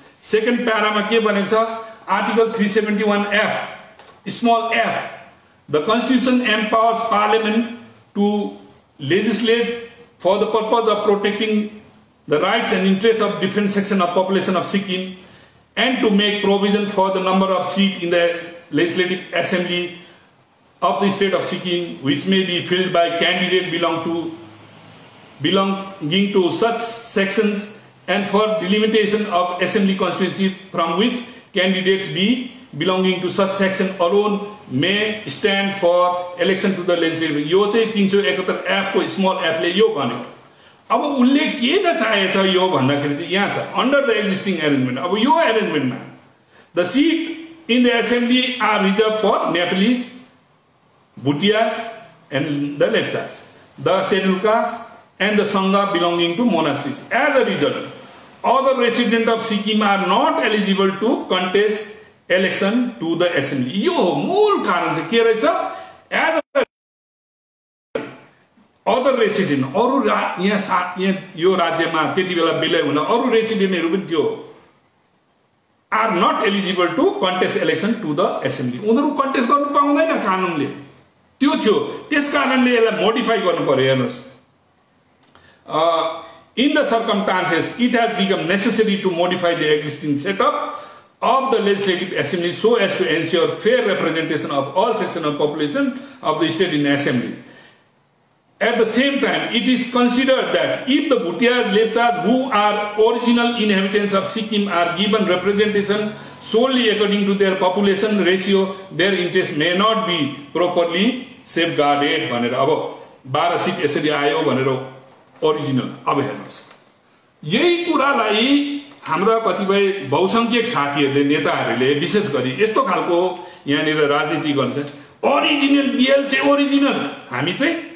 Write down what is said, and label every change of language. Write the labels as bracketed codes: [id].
[en] Second [ne] para ma ke bhaneko cha, [en] Article 371F small f, the Constitution empowers Parliament to legislate for the purpose of protecting the rights and interests of different sections of population of Sikkim and to make provision for the number of seats in the Legislative Assembly of the state of Sikkim which may be filled by candidates belonging to such sections, and for delimitation of assembly constituency from which candidates belonging to such section alone may stand for election to the legislative. [ne] यो चाहिँ 371F को small F ले यो भन्यो। अब उल्ले के न चाहेछ यो भन्दाखेरि चाहिँ यहाँ छ [en] Under the existing arrangement. [ne] अब यो अरेन्जमेन्टमा [en] The seat in the assembly are reserve for Nepalis, Bhutias and the Lepchas, the scheduled caste and the Sangha belonging to monasteries. As a result, other residents of Sikkim are not eligible to contest election to the assembly. [ne] यो मूल कारण चाहिँ के रहेछ? [en] As a other resident, [ne] अरु यहाँ यो राज्यमा त्यति बेला विलय हुन अरु रेसिडेन्टहरु पनि थियो, [en] are not eligible to contest election to the assembly. [ne] उनीहरु कन्टेस्ट गर्न पाउँदैन कानुनले, त्यो थियो। त्यसकारणले यसलाई मोडिफाई गर्नु पर्यो। हेर्नुस्, [en] in the circumstances, it has become necessary to modify the existing setup of the Legislative Assembly so as to ensure fair representation of all sections of population of the state in Assembly. At the same time, it is considered that if the Bhutias, Lepchas who are original inhabitants of Sikkim are given representation solely according to their population ratio, their interests may not be properly safeguarded. [ne] भनेर अब 12 seat यसरी आयो भनेर original अब हेर्नुस् यही कुरालाई हाम्रा कतिपय बहुसंख्यक साथीहरूले नेताहरूले विशेष गरी यस्तो खालको यहाँनिर राजनीति गर्छ ओरिजिनल बिएल चाहिँ ओरिजिनल हामी चाहिँ